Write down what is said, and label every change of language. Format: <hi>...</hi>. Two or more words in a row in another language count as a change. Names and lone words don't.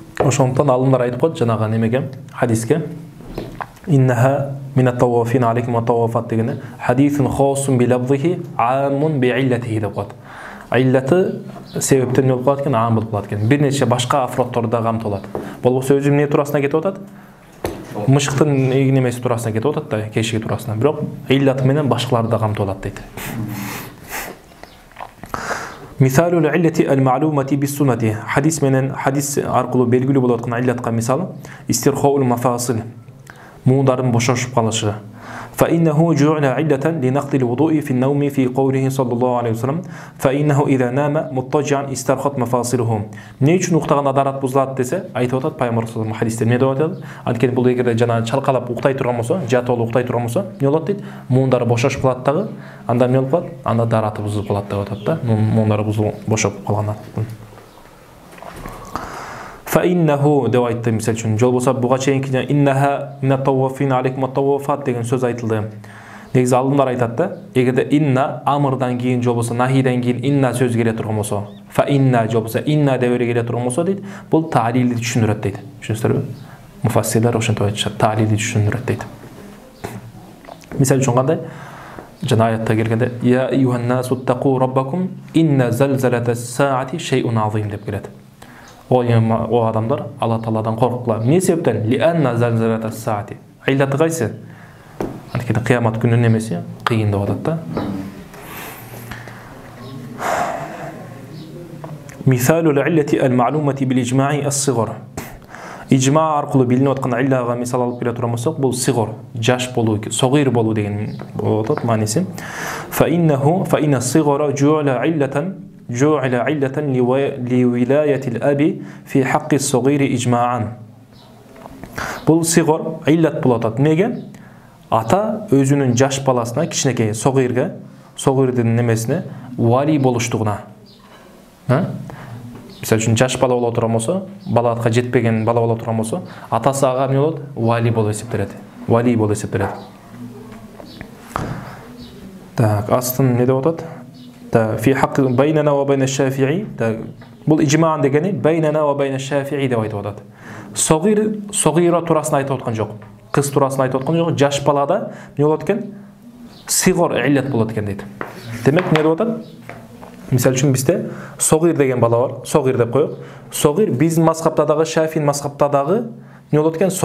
<ky>Ошондон алымдар айтып коет жанагы немеге, хадиске.</ky> <ar>إنها من الطوافين عليكم والطوافات دگنه حديث خاص بلفظه عام بعلته</ar> <ky>деп коет. Иллаты себептен болуп калат экен, ам болуп калат экен. Бир нече башка афроддор да камтылат. Болбосо өзү эмне туурасына кетип атат? Мышыктын немеси туурасына кетип атат да, кешиги туурасына. Бирок иллаты менен башкаларды да камтылат дейт.</ky> <ar>مثال العلة المعلومة بالسنة.</ar> <ky>Хадис менен хадис аркылуу белгилүү болуп аткан иллатка мисалы</ky> <ar>استرخاء المفاصل.</ar> <ky>Муударын бошошуп калышы.</ky> <ar>فإنه جعل علة لنقض الوضوء في النوم في قوله صلى الله عليه وسلم فإنه إذا نام مضطجعا استرخت مفاصله.</ar> <ky>Ne үчүн уктаганда адарат бузулат десе, айтып атат Пайгамбар саллаллаху хадисте эмне деп атат? Анткени бул эгерде жана чалкалап уктай турган болсо, жатып алып уктай турган болсо, эмне болот дейт? Муундары бошошуп калат дагы, анда эмне болуп калат? Анда адараты бузулуп калат деп атат да. Муундары бошоп калгандан. فإنه деп айтты мисал үчүн. Жол болсо буга чейинки</ky> <ar>إنها من الطوافين عليكم الطوافات</ar> <ky>деген сөз айтылды. Негизи алымдар айтат да, эгерде инна амырдан кийин жол болсо, нахиден кийин инна сөз келе турган болсо,</ky> <ar>فإن</ar> <ky>жол болсо, инна деп келе турган болсо дейт, бул таалилди түшүндүрөт дейт. Түшүнүсүзбү? Муфассирлер ошентип айтышат, таалилди түшүндүрөт дейт. Мисал үчүн кандай? Жана аятта келгенде</ky> <ar>يا أيها الناس اتقوا ربكم إن زلزلة الساعة شيء عظيم</ar> <ky>деп келет. О адамдар, Алла Тааладан коркуңлар. Эмне себептен?</ky> <ar>لأن زلزلة الساعة.</ar> <ky>Иллаты кайсы? Анткени кыямат күнүнүн немеси кыйын деп атат да.</ky> <ar>مثال العلة المعلومة بالإجماع الصغر.</ar> <ky>Ижма аркылуу билинип аткан иллага мисал алып келе турган болсок, бул сигор, жаш болуу, согир болуу деген болот атат мааниси.</ky> <ar>فإن الصغر جعل علة جعل علة لولاية الأب في حق الصغير إجماعا.</ar> <ky>Бұл сигор иллат болот. Неге? Ата өзүнүн жаш баласына, кичинекей согирге, согирдин немесине вали болуштугуна. Мисалы үчүн жаш бала боло турган болсо, балаатка жетпеген бала боло турган болсо, атасы ага эмне болот? Вали болуп эсептелет. Вали болуп эсептелет. Так, астын не деп атат?</ky> <ar>في حق بيننا وبين الشافعي</ar> <ky>бул ижмаан дегени</ky> <ar>بيننا وبين الشافعي</ar> <ky>деп айтып атат. Согира турасын айтып аткан жок. Кыз турасын айтып аткан жок. Жаш балада эмне болот экен? Сигор иллат болот экен дейт. Демек эмне деп атат? Мисалы үчүн бизде согир деген бала бар. Согир деп коёк. Согир биздин мазхабта дагы, Шафин мазхабта дагы эмне болот экен?</ky>